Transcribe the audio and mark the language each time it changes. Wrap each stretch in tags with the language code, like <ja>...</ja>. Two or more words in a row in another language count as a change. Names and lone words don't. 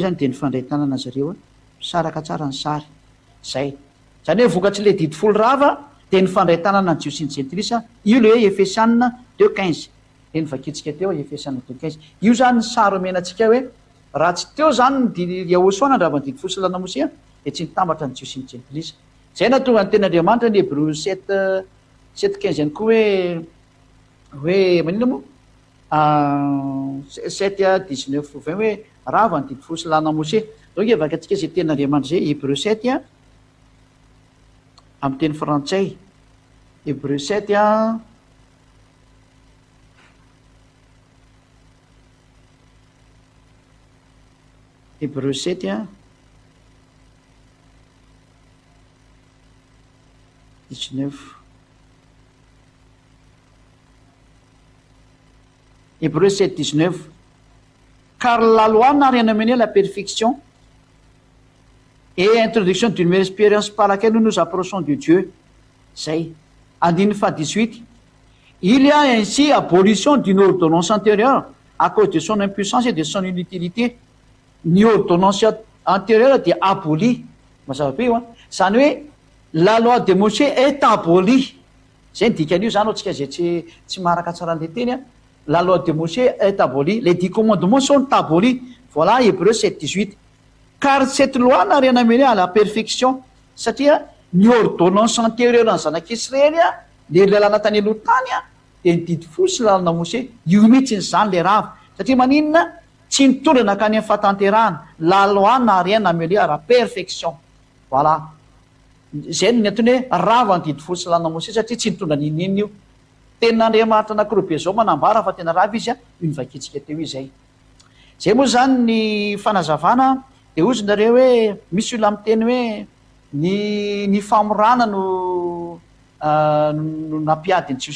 <mg>zany de ny fandray tanana zareo saraka tsara ny sary zay zany hoe vokatsy le didy folo rava de ny fandray tanana ny jiosy ny gentilisa io le hoe Efesianina 2:15 de ny vakitsika teo Efesianina 2:15 io zany ny sary omenatsika hoe raha tsy teo zany ny Yahosoa nandravany didy folo sy lana Mose de tsy nitambatra ny jiosy ny gentilisa zay na tonga ny ten'Andriamanitra ny Hébreu 7:15 ihany koa hoe manina moa 7:19-20 hoe rava ny didy folo sy lana Mose donc evaka atsika zay ten'Andriamanitra zay Hébreu 7 amin'ny teny frantsay Hébreu 7</mg> <fr>Hébreu 7 19 Hébreu 7:19 car la loi n'a rien amené à la perfection et introduction d'une meilleure expérience par laquelle nous nous approchons de Dieu.</fr> <mg>Zay. Andiny fa 18.</mg> <fr>Il y a ainsi abolition d'une ordonnance antérieure à cause de son impuissance et de son inutilité.</fr> <mg>Ny</mg> <fr>ordonnance antérieure</fr> <mg>dia abolie. Mazava be io zany hoe</mg> <fr>la loi de Mosè est abolie.</fr> <mg>Zay ny dikan'io zany ohatsika zay tsy maraka tsara an'le teny</mg> <fr>la loi de Mosè est abolie. Les 10 commandements sont abolis. Voilà Hébreu 7:18. Car cette loi n'a rien amené à la perfection</fr> <mg>satria ny</mg> <fr>ordonnance antérieure</fr> <mg>ny zanak'Israely le lalàna tany aloha tany de ny didy folo sy lalàna Mosè io mihitsy zany le rava satria maninona tsy nitondra nakany amin'ny fahatanterahana</mg> <fr>la loi n'a rien amené à la perfection.</fr> <mg>Voilà zay ny antony hoe rava ny didy folo sy lalàna Mosè satria tsy nitondra ninina io ten'Andriamanitra anankiroa be zao manambara fa tena rava izy io nivakitsika teo izay zay moa zany ny fanazavana de ozy nareo hoe misy olona miteny hoe ny famorana no nampiady ny jiosy</mg>